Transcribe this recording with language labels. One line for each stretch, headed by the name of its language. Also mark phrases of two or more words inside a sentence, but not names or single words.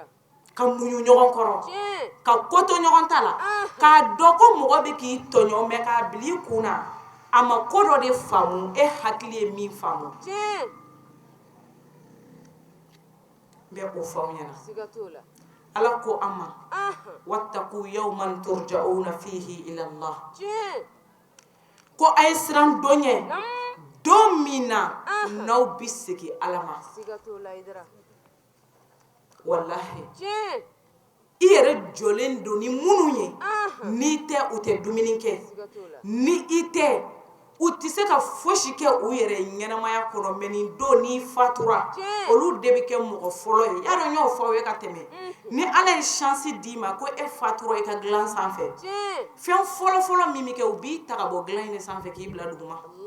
Bambara: ka muɲu ɲɔgɔn kɔrɔ ka ko to ɲɔgɔn ta la k'a dɔn ko mɔgɔ bɛ k'i tɔɲɔ mais k'a bila i kun na a ma ko dɔ de faamu e hakili ye min faamu n bɛ o fɔ aw ɲɛna siga t'o la ala ko an ma
Arabic: واتقوا يوما ترجعون فيه إلى الله
Bambara: ko a ye siran don ɲɛ don min na n'aw bɛ segin ala ma siga t'o la Idra wallahi i yɛrɛ jɔlen don ni minnu ye n'i tɛ u tɛ dumuni kɛ ni i tɛ u tɛ se ka fosi kɛ u yɛrɛ ɲɛnamaya kɔnɔ mɛ nin don n'i fatura olu de bɛ kɛ mɔgɔ fɔlɔ ye y'a dɔn n y'o fɔ aw ye ka tɛmɛ ni ala ye chance d'i ma ko e fatura i ka dilan sanfɛ fɛn fɔlɔ-fɔlɔ min bɛ kɛ u b'i ta ka bɔ dilan in de sanfɛ k'i bila duguma